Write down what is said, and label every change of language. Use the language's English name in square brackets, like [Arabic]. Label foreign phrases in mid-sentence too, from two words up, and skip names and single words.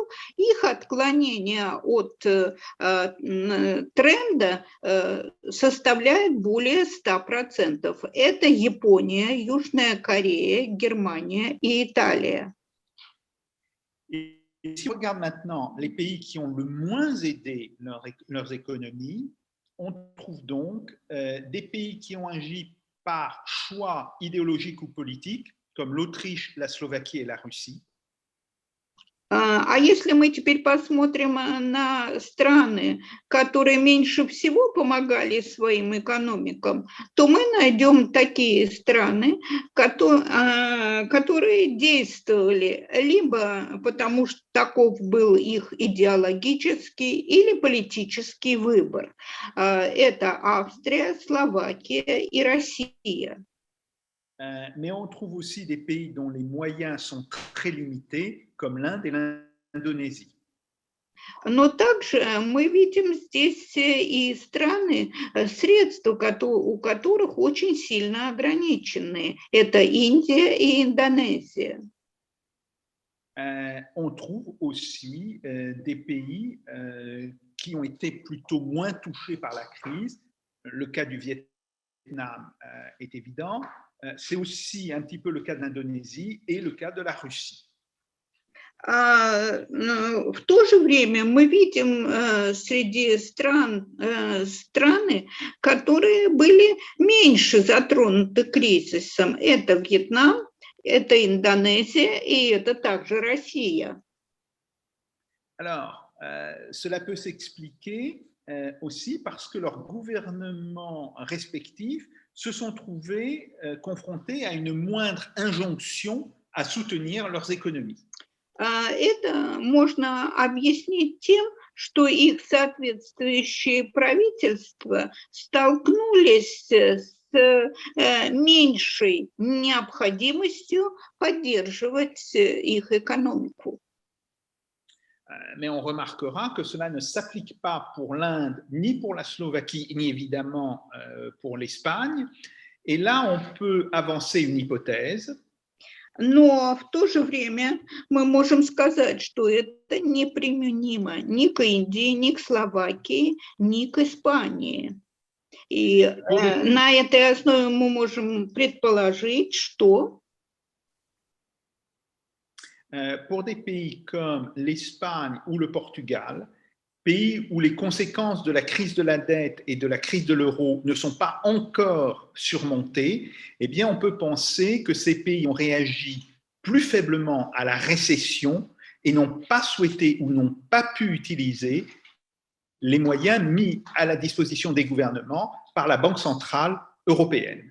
[Russian] Их отклонение от тренда составляет более 100%. Это Япония, Южная Корея, Германия и Италия. [French] Et si on regarde maintenant les pays qui ont le moins aidé leurs économies, on trouve donc des pays qui ont agi par choix idéologique ou politique, comme l'Autriche, la Slovaquie et la Russie. [Russian] А если мы теперь посмотрим на страны, которые меньше всего помогали своим экономикам, то мы найдем такие страны, которые действовали либо потому, что таков был их идеологический или политический выбор. Это Австрия, Словакия и Россия. [French] Mais on trouve aussi des pays dont les moyens sont très limités, comme l'Inde et l'Indonésie. [Russian] Но также мы видим здесь и страны, средства у которых очень сильно ограничены. Это Индия и Индонезия. [French] On trouve aussi des pays qui ont été plutôt moins touchés par la crise. Le cas du Vietnam est évident. C'est aussi un petit peu le cas de l'Indonésie et le cas de la Russie. [Russian] В то же время мы видим среди страны, которые были меньше затронуты кризисом. Это Вьетнам, это Индонезия и это также Россия. [French] Alors, cela peut s'expliquer aussi parce que leurs gouvernements respectifs se sont trouvés confrontés à une moindre injonction à soutenir leurs économies. [Russian] Это можно объяснить тем, что их соответствующие правительства столкнулись с меньшей необходимостью поддерживать их экономику. [French] Mais on remarquera que cela ne s'applique pas pour l'Inde, ni pour la Slovaquie, ni évidemment pour l'Espagne. Et là, on peut avancer une hypothèse. [Russian] Но в то же время мы можем сказать, что это неприменимо ни к Индии, ни к Словакии, ни к Испании. И на этой основе мы можем предположить, что [French] pour des pays comme l'Espagne ou le Portugal, pays où les conséquences de la crise de la dette et de la crise de l'euro ne sont pas encore surmontées, eh bien, on peut penser que ces pays ont réagi plus faiblement à la récession et n'ont pas souhaité ou n'ont pas pu utiliser les moyens mis à la disposition des gouvernements par la Banque centrale européenne.